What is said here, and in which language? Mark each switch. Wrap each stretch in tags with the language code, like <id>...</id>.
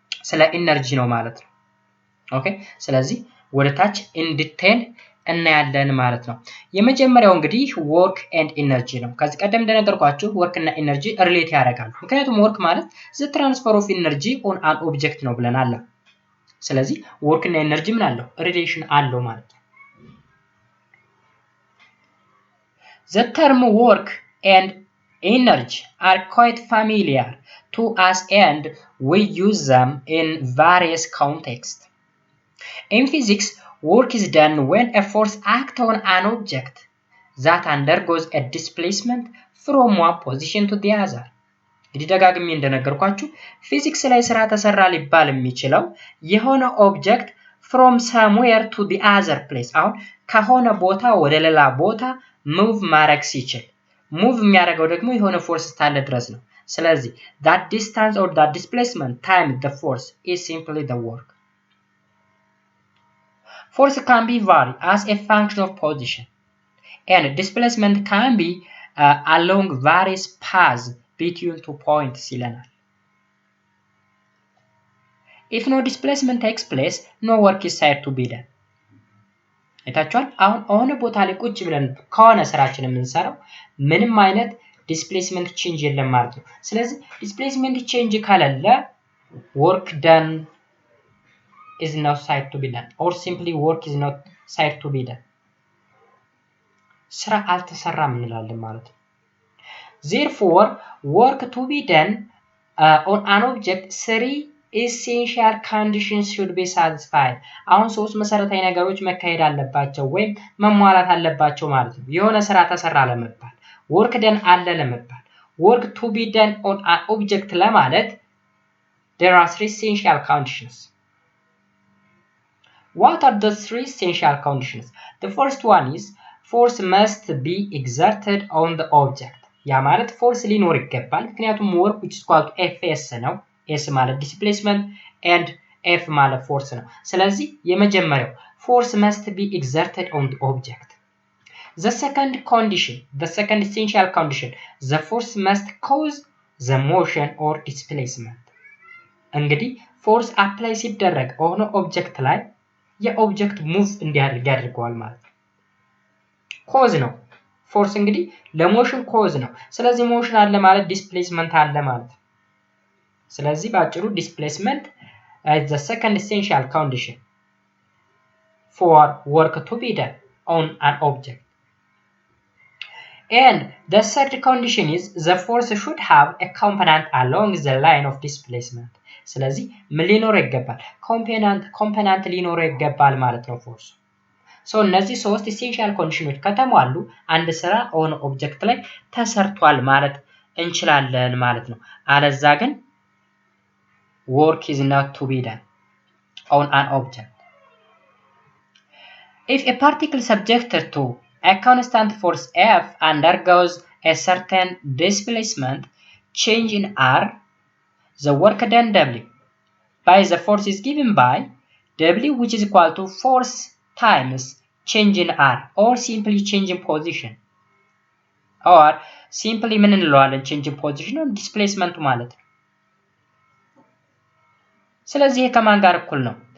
<am>ስለ ኢነርጂ ነው ማለት ነው ኦኬ ስለዚህ ወደ ታች ኢን ዲቴል እናያለን ማለት ነው የመጀመሪያው እንግዲህ ወርክ ኤንድ ኢነርጂ ነው ከዚህ ቀደም እንደነገርኳችሁ ወርክ እና ኢነርጂ ሪሌት ያደርጋሉ ምክንያቱም ወርክ ማለት</am> <en>the transfer of energy on an object</en> <am>ነው ብለናል ስለዚህ ወርክ እና ኢነርጂ ምን አለው ሪሌሽን አለው ማለት ነው</am> <en>the term work and energy are quite familiar to us and we use them in various contexts. In physics, work is done when a force acts on an object that undergoes a displacement from one position to the other.</en> <am>እንግዲህ ደጋግሜ እንደነገርኳችሁ ፊዚክስ ላይ ስራ ተሰራ ሊባል የሚችለው የሆነ ኦብጀክት</am> <en>from somewhere to the other place</en> <am>አሁን ከሆነ ቦታ ወደ ሌላ ቦታ ሙቭ ማድረግ ሲችል ሙቭ የሚያደርገው ደግሞ የሆነ ፎርስ ስታለ ድረስ ነው ስለዚህ</am> <en>that distance or that displacement times the force is simply the work. Force can be varied as a function of position, and displacement can be along various paths between 2 points</en> <am>ይለናል.</am> <en>If no displacement takes place, no work is said to be done.</en> <am>አይታችኋል? አሁን ቦታ ላይ ቁጭ ብለን ከሆነ ስራችን የምንሰራው ምንም አይነት ዲስፕሌስመንት ቼንጅ የለም ማለት ነው። ስለዚህ ዲስፕሌስመንት ቼንጅ ካለለ</am> <en>work done is not said to be done, or simply work is not said to be done.</en> <am>ስራ አልተሰራም እንላለን ማለት ነው።</am> <en>Therefore, work to be done on an object 3 essential conditions should be satisfied.</en> <am>አሁን ሶስት መሰረታዊ ነገሮች መካሄድ አለባቸው ወይም መሟላት አለባቸው ማለት ነው። የሆነ ስራ ተሰራ ለመባል work done አለ ለመባል</am> <en>work to be done on an object</en> <am>ለማለት</am> <en>there are 3 essential conditions. What are the 3 essential conditions? The first one is force must be exerted on the object. ያ ማለት force ሊኖር ይገባል ምክንያቱም work which is called Fs ነው። S ማለት displacement and F ማለት force ነው።</en> <am>ስለዚህ የመጀመሪያው</am> <en>force must be exerted on the object. The second condition, the second essential condition, the force must cause the motion or displacement.</en> <am>እንግዲህ force apply ሲደረግ ሆኖ object ላይ የኦብጀክት move እንዲያደርግ ያደርገዋል ማለት ነው። cause ነው force እንግዲህ ለሞሽን cause ነው። ስለዚህ motion አለ ማለት displacement አለ ማለት ነው። ስለዚህ ባጭሩ</am> <en>displacement is the second essential condition for work to be done on an object. And the third condition is the force should have a component along the line of displacement.</en> <am>ስለዚህ ምን ሊኖረው ይገባል? component ሊኖረው ይገባል ማለት ነው force. so እነዚህ ሶስት essential conditions ከተሟሉ አንድ ስራ on object ላይ ተሰርቷል ማለት እንችላለን ማለት ነው። አለዛ ግን</am> <en>work is not to be done on an object. If a particle subjected to a constant force F undergoes a certain displacement change in R, the work done W by the force is given by W, which is equal to force times change in R, or simply change in position, or simply</en> <am>ምን እንለዋለን</am> <en>change in position or displacement</en> <am>ማለት ነው። ስለዚህ ከማን ጋር እኩል ነው?</am>